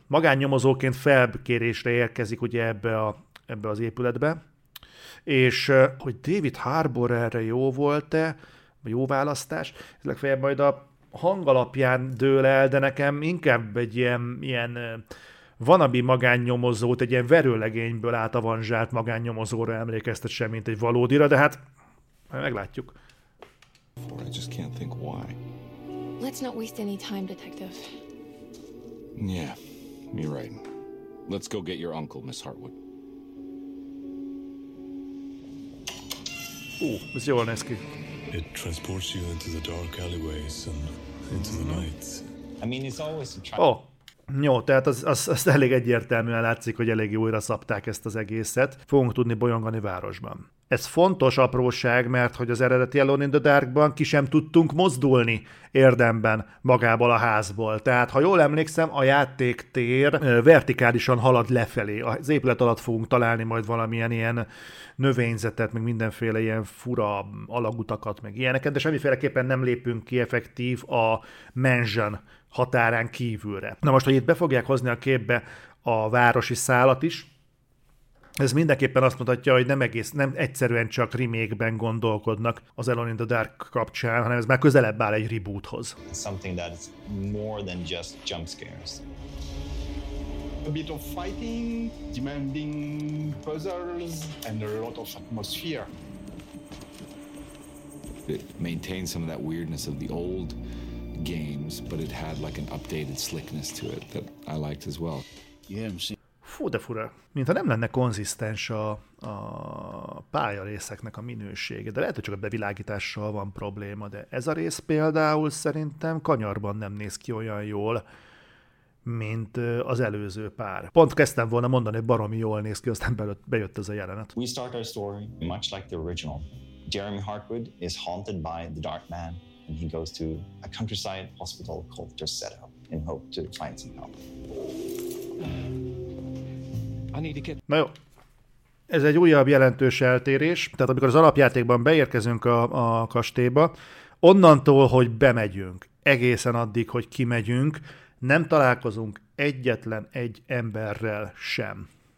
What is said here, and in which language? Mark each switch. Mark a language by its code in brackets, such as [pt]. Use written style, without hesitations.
[hu] Magánnyomozóként felkérésre érkezik ugye ebbe az épületbe, és hogy David Harbour erre jó volt-e, jó választás, ez legfeljebb majd a hang alapján dől el, de nekem inkább egy ilyen vanabi magánnyomozót, egy ilyen verőlegényből átavanzsált magánnyomozóra emlékeztet sem, mint egy valódira, de hát meglátjuk. [en] I just can't think why. Let's not waste any time, detective. Yeah, you're right. Let's go get your uncle, Miss Hartwood. [hu] Ez jól néz ki. [en] It transports you into the dark alleyways and into the nights. I mean, it's always a trap. [hu] Jó, tehát az elég egyértelműen látszik, hogy elég újra szabták ezt az egészet. Fogunk tudni bolyongani városban. Ez fontos apróság, mert hogy az eredeti Alone in the Darkban ki sem tudtunk mozdulni érdemben magából a házból. Tehát, ha jól emlékszem, a játéktér vertikálisan halad lefelé. Az épület alatt fogunk találni majd valamilyen ilyen növényzetet, meg mindenféle ilyen fura alagutakat, meg ilyeneket, de semmiféleképpen nem lépünk ki effektív a mansion határán kívülre. Na most, hogy itt be fogják hozni a képbe a városi szálat is, ez mindenképpen azt mutatja, hogy nem egyszerűen csak remake-ben gondolkodnak az Alone in the Dark kapcsán, hanem ez már közelebb áll egy reboothoz. [en] Something that is more than just jump scares. A bit of fighting, demanding puzzles, and a lot of atmosphere. It maintains some of that weirdness of the old games, but it had like an updated slickness to it that I liked as well. [hu] Fú, de fura. Mintha nem lenne konzisztens a pályarészeknek a minősége, de lehet, hogy csak a bevilágítással van probléma, de ez a rész például szerintem kanyarban nem néz ki olyan jól, mint az előző pár. Pont kezdtem volna mondani, hogy baromi jól néz ki, aztán bejött ez a jelenet. [en] We start our story much like the original. Jeremy Hartwood is haunted by the Dark Man and he goes to a countryside hospital called Dorsetto in hope to find some help. [hu] Na jó, ez egy újabb jelentős eltérés, tehát amikor az alapjátékban beérkezünk a kastélyba, onnantól, hogy bemegyünk, egészen addig, hogy kimegyünk, nem találkozunk egyetlen egy emberrel sem.